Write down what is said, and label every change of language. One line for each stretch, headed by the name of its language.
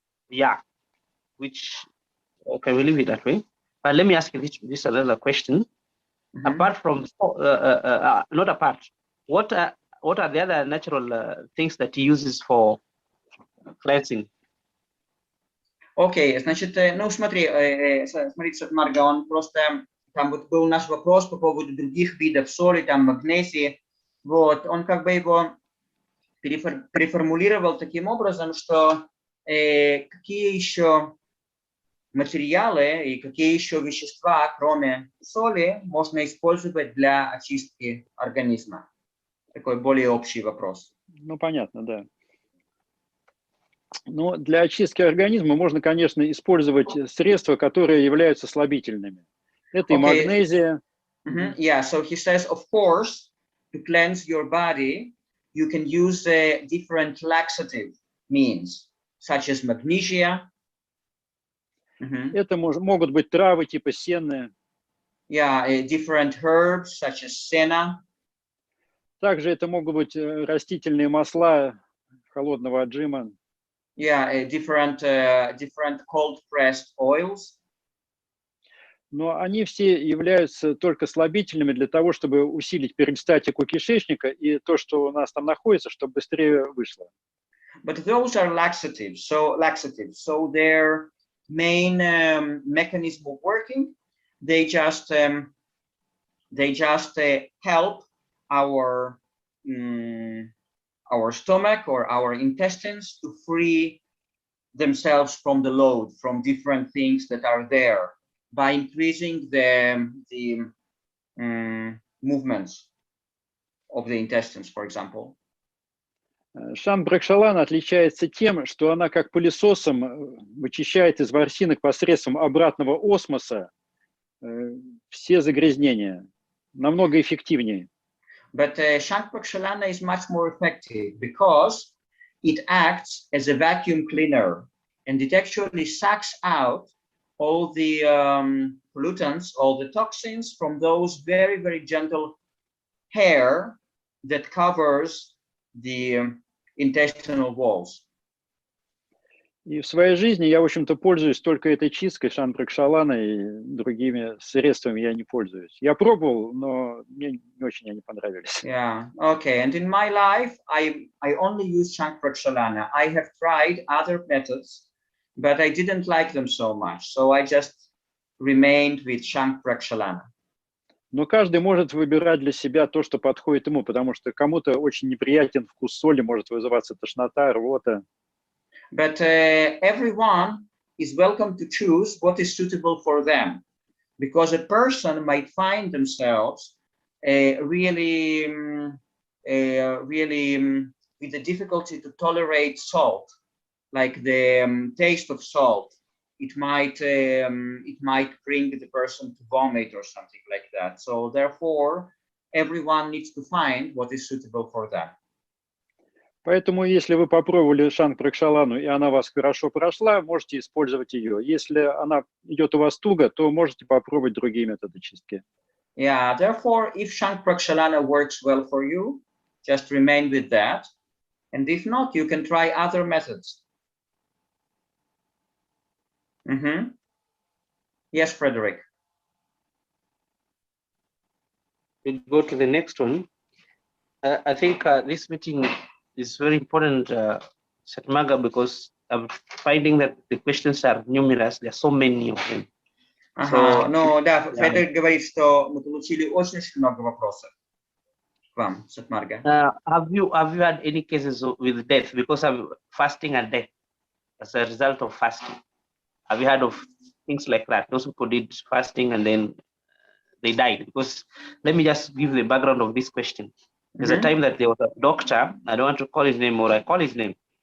English: Yeah. Which, okay, we'll leave it that way. But let me ask you this another question. Apart from not apart, what are the other natural things that he uses for cleansing?
Russian: Окей, значит, ну смотрите, Сат Марга, он просто, там вот был наш вопрос по поводу других видов соли, там магнезии, вот, он как бы его переформулировал таким образом, что какие еще материалы и какие еще вещества, кроме соли, можно использовать для очистки организма. Такой более общий вопрос. Ну, понятно, да. Но для очистки организма можно, конечно, использовать средства, которые являются слабительными. Это и магнезия.
English: Yeah, so he says, of course, to cleanse your body, you can use different laxative means, such as magnesia.
Russian: Это могут быть травы типа сены.
English: Yeah, different herbs, such as senna.
Russian: Также это могут быть растительные масла холодного отжима.
English: Yeah, different cold-pressed oils.
Russian: Но они все являются только слабительными для того, чтобы усилить перистальтику кишечника и то, что у нас там находится, чтобы быстрее вышло.
English: But those are laxatives. So their main mechanism of working, they just help our stomach or our intestines to free themselves from the load, from different things that are there, by increasing the movements of the intestines, for example.
Russian: Шамбракшалана отличается тем, что она как пылесосом вычищает из ворсинок посредством обратного осмоса все загрязнения. Намного эффективнее.
English: But Shankprakshalana is much more effective because it acts as a vacuum cleaner, and it actually sucks out all the pollutants, all the toxins from those very, very gentle hair that covers the intestinal walls.
Russian: И в своей жизни я, в общем-то, пользуюсь только этой чисткой Шамбракшалана, и другими средствами я не пользуюсь. Я пробовал, но мне не очень они понравились.
English: Yeah, okay. And in my life, I only use Shankprakshalana. I have tried other methods, but I didn't like them so much. So I just remained with Shankprakshalana.
Russian: Но каждый может выбирать для себя то, что подходит ему, потому что кому-то очень неприятен вкус соли, может вызываться тошнота, рвота.
English: But everyone is welcome to choose what is suitable for them, because a person might find themselves really with the difficulty to tolerate salt, like the taste of salt. It might bring the person to vomit or something like that. So therefore, everyone needs to find what is suitable for them.
Russian: Поэтому, если вы попробовали Шамбракшалану, и она вас хорошо прошла, можете использовать ее. Если она идет у вас туго, то можете попробовать другие методы чистки.
English: Yeah, therefore, if Shankprakshalana works well for you, just remain with that. And if not, you can try other methods. Yes, Frederick. We'll go to the next one. I think this meeting is very important, Sat Marga, because I'm finding that the questions are numerous. There are so many of them.
Russian: Ага, ну да, Федор говорит, что мы получили очень много вопросов к вам, Сат Марга.
English: Have you had any cases with death because of fasting and death as a result of fasting? Have you heard of things like that? Those people did fasting and then they died. Because let me just give the background of this question. There's a time that there was a doctor, I don't want to call his name, or I call his name.